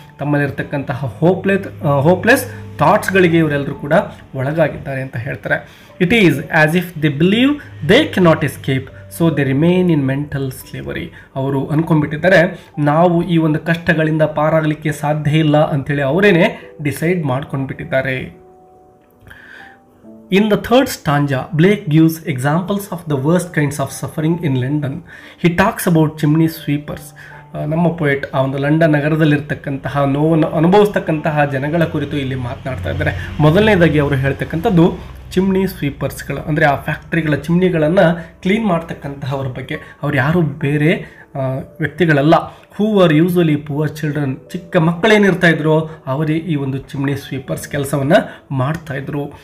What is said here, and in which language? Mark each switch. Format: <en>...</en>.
<kn>ತಮ್ಮಲ್ಲಿರ್ತಕ್ಕಂತಹ hopeless ಥಾಟ್ಸ್ಗಳಿಗೆ ಇವರೆಲ್ಲರೂ ಕೂಡ ಒಳಗಾಗಿದ್ದಾರೆ ಅಂತ ಹೇಳ್ತಾರೆ.</kn> <en>It is as if they believe they cannot escape, so they remain in mental slavery.</en> <kn>ಅವರು ಅಂದ್ಕೊಂಡ್ಬಿಟ್ಟಿದ್ದಾರೆ ನಾವು ಈ ಒಂದು ಕಷ್ಟಗಳಿಂದ ಪಾರಾಗಲಿಕ್ಕೆ ಸಾಧ್ಯ ಇಲ್ಲ ಅಂಥೇಳಿ ಅವರೇನೆ decide ಮಾಡ್ಕೊಂಡ್ಬಿಟ್ಟಿದ್ದಾರೆ.</kn> <en>In the third stanza, Blake gives examples of the worst kinds of suffering in London. He talks about chimney sweepers.</en> <kn>ನಮ್ಮ poet ಆ ಒಂದು ಲಂಡನ್ ನಗರದಲ್ಲಿರ್ತಕ್ಕಂತಹ ನೋವನ್ನು ಅನುಭವಿಸ್ತಕ್ಕಂತಹ ಜನಗಳ ಕುರಿತು ಇಲ್ಲಿ ಮಾತನಾಡ್ತಾ ಇದ್ದಾರೆ. ಮೊದಲನೇದಾಗಿ ಅವರು ಹೇಳ್ತಕ್ಕಂಥದ್ದು ಚಿಮ್ನಿ ಸ್ವೀಪರ್ಸ್ಗಳು, ಅಂದರೆ ಆ ಫ್ಯಾಕ್ಟ್ರಿಗಳ ಚಿಮ್ನಿಗಳನ್ನು ಕ್ಲೀನ್ ಮಾಡ್ತಕ್ಕಂತಹವ್ರ ಬಗ್ಗೆ. ಅವ್ರು ಯಾರು ಬೇರೆ ವ್ಯಕ್ತಿಗಳಲ್ಲ,</kn> <en>who are usually poor children,</en> <kn>ಚಿಕ್ಕ ಮಕ್ಕಳೇನಿರ್ತಾ ಇದ್ರು ಅವರೇ ಈ ಒಂದು ಚಿಮ್ನಿ ಸ್ವೀಪರ್ಸ್ ಕೆಲಸವನ್ನು ಮಾಡ್ತಾಯಿದ್ರು.</kn>